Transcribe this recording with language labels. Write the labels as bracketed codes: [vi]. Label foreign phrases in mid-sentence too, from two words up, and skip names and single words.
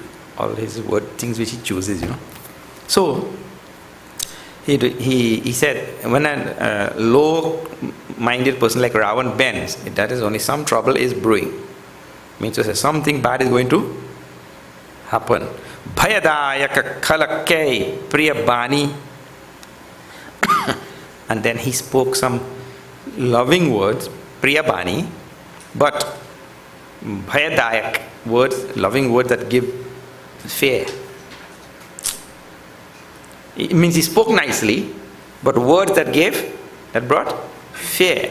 [en] All his things which he chooses, So he said, when a low-minded person like Ravan bends, that is only some trouble is brewing. Means to say something bad is going to happen. [awa] भयदायक खलके प्रियबानी. [en] And then he spoke some loving words, priyabani, but bhayadayak words, loving words that give fear. It means he spoke nicely, but words that brought fear.